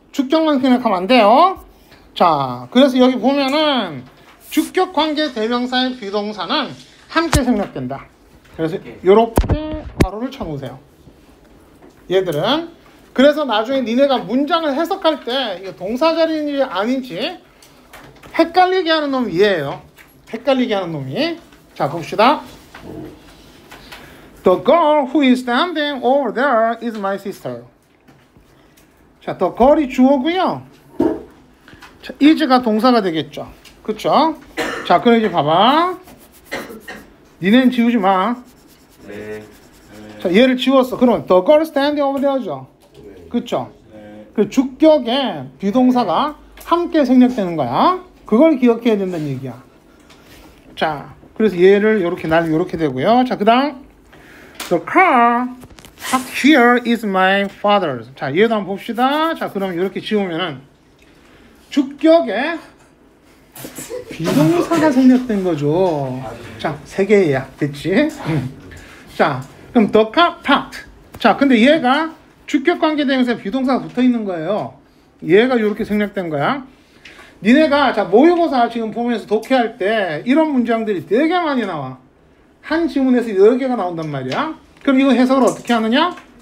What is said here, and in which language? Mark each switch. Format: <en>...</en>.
<ko>주격만 생략하면 안 돼요. 자, 그래서 여기 보면은 주격 관계대명사의 비동사는 함께 생략된다. 그래서 요렇게 괄호를 쳐놓으세요. 얘들은 그래서 나중에 니네가 문장을 해석할 때 이게 동사 자리인지 아닌지 헷갈리게 하는 놈이 얘예요. 헷갈리게 하는 놈이. 자, 봅시다.</ko> <en>The girl who is standing over there is my sister.</en> <ko>자, the girl이 주어고요. 자, is가 동사가 되겠죠. 그쵸? 자, 그럼 이제 봐봐. 니네는 지우지 마. 네. 자, 얘를 지웠어. 그러면</ko> <en>the girl standing over there죠.</en> <ko>그쵸? 그 주격에 비동사가 함께 생략되는 거야. 그걸 기억해야 된다는 얘기야. 자, 그래서 얘를 이렇게 날 이렇게 되고요. 자, 그다음</ko> <en>the car parked here is my father's.</en> <ko>자, 얘도 한번 봅시다. 자, 그럼 이렇게 지우면은 주격에 비동사가 생략된 거죠. 자, 세 개야. 됐지? 자, 그럼</ko> <en>the car parked.</en> <ko>자, 근데 얘가 주격 관계 대명사에 비동사가 붙어 있는 거예요. 얘가 이렇게 생략된 거야. 니네가 자, 모의고사 지금 보면서 독해할 때 이런 문장들이 되게 많이 나와. 한 지문에서 여러 개가 나온단 말이야. 그럼 이거 해석을 어떻게 하느냐?</ko>